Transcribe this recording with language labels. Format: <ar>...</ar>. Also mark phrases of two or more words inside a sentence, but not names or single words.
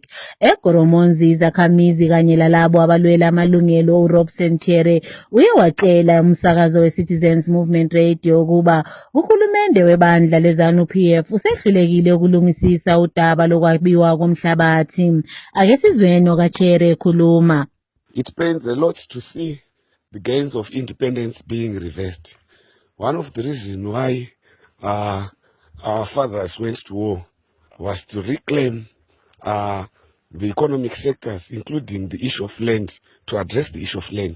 <nd>EGoromonzi izakhamizi kanye lalabo abalwela amalungelo uRobson Chere uye watshela umsakazo weCitizens Movement Radio ukuba uhulumende webandla leZANU-PF usehlulekile ukulungisisa udaba lokwabiwa komhlabathi. Ake sizweni okaChere ekhuluma.</nd> <en>It pains a lot to see the gains of independence being reversed. One of the reasons why our fathers went to war was to reclaim the economic sectors, including the issue of land, to address the issue of land.</en>